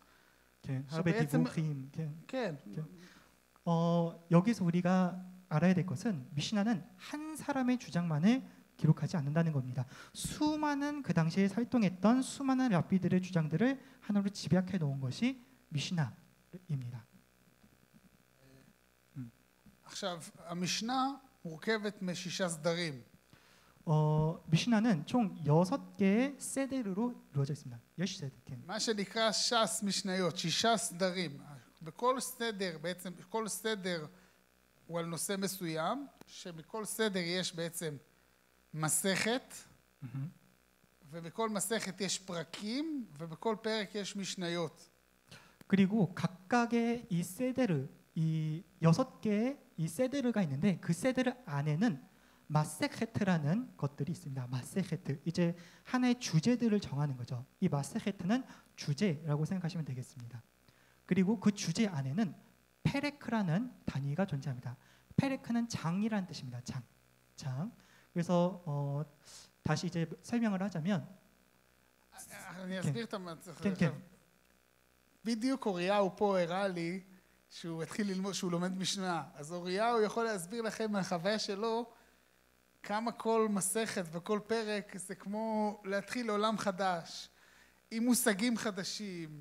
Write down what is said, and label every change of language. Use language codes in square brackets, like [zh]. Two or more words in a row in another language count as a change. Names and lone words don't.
[he] כן, הרבה דיווחים. כן. כן. [ko] 여기서 우리가 알아야 될 것은 미시나는 한 사람의 주장만을 기록하지 않는다는 겁니다. 수많은 그 당시에 활동했던 수많은 랍비들의 주장들을 하나로 집약해 놓은 것이 미시나입니다. [he] עכשיו, המשנה מורכבת מ6 סדרים. [ko] 미시나는 총 6개의 세대로 이루어져 있습니다. 6세대. [he] כן. מה שנקרא ש"ס משניות, 6 סדרים. בכל סדר, בעצם כל סדר הוא על נושא מסוים, שמכל סדר יש בעצם מסכת, ובכל מסכת יש פרקים, ובכל פרק יש משניות. [ko] 그리고 각각의 이 세데르, 이 6개의 이 세데르가 있는데 그 세데르 안에는 마세헤트라는 것들이 있습니다. 마세헤트. 이제 하나의 주제들을 정하는 거죠. 이 마세헤트는 주제라고 생각하시면 되겠습니다. 그리고 그 주제 안에는 페레크라는 단위가 존재합니다. 페레크는 장이라는 뜻입니다. 장. 그래서 다시 이제 설명을 하자면 [he] אני אסביר את המצב. בדיוק אוריהו פה הראה לי שהוא התחיל ללמוד, שהוא לומד משנה. אז אוריהו יכול להסביר לכם מהחוויה שלו כמה כל מסכת וכל פרק זה כמו להתחיל עולם חדש, עם מושגים חדשים.